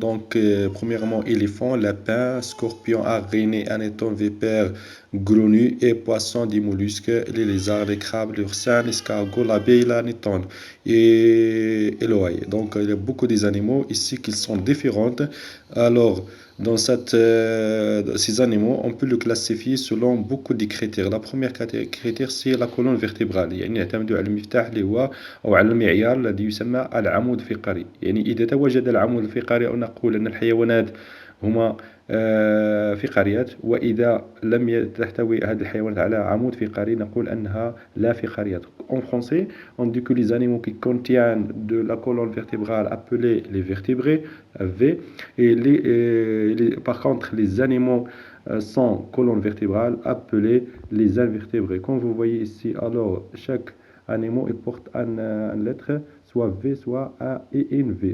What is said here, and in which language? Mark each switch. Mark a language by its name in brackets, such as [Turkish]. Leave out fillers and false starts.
[French] Donc, premièrement, éléphants, lapins, scorpions, araignées, anétones, vipères, grenouilles et poissons, des mollusques, les lézards, les crabes, les oursins, l'escargot, l'abeille, l'anétone et l'oie. Donc, il y a beaucoup des animaux ici qui sont différents. Alors, dans ces animaux, on peut le classifier selon beaucoup de critères. La première critère, c'est la colonne vertébrale. [Arabic] يعني نعتمد على المفتاح اللي هو أو على المعيار الذي يسمى العمود الفقري. يعني إذا تواجد العمود الفقري أو نقول أن الحيوانات هما فقاريات، وإذا لم تحتوي هذه الحيوانات على عمود فقري نقول أنها لا فقاريات. [French] En français, on dit que les animaux qui contiennent de la colonne vertébrale appelés les vertébrés, V, et par contre les animaux sans colonne vertébrale appelés les invertébrés. Comme vous voyez ici, alors chaque animal il porte une lettre, soit V, soit A et une V.